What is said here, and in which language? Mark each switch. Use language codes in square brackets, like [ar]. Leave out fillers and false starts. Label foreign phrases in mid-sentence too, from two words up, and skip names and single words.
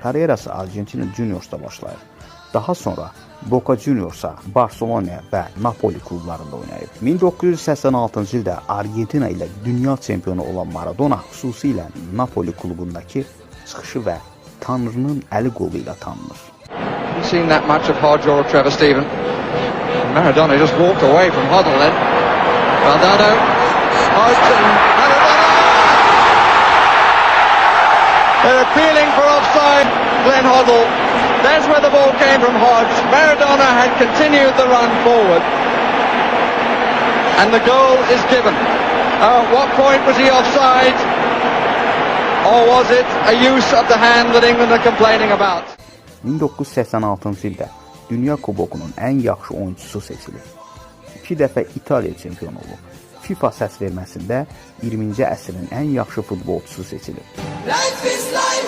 [az] Karyerası Argentina Juniors'da başlayır. Daha sonra Boca Juniors'a, Barcelona və Napoli klublarında oynayıb. 1986-cı ildə Argentina ilə dünya çempionu olan Maradona xüsusilə Napoli klubundakı çıxışı və Tanrının əli qolu ilə tanınır. [en] You've seen that much of Hodge or Trevor Steven. Maradona just walked away from Hoddle then. Valdano, Hodge and Maradona! They're appealing for offside, Glenn Hoddle. There's where the ball came from Hodge. Maradona had continued the run forward. And the goal is given. At what point was he offside? Or was it a use of the hand that England are complaining about? [az] 1986-cı ildə Dünya Kubokunun ən yaxşı oyuncusu seçilib. 2 dəfə İtaliya çempionu olub. FIFA səs verməsində 20-ci əsrin ən yaxşı futbolçusu seçilib.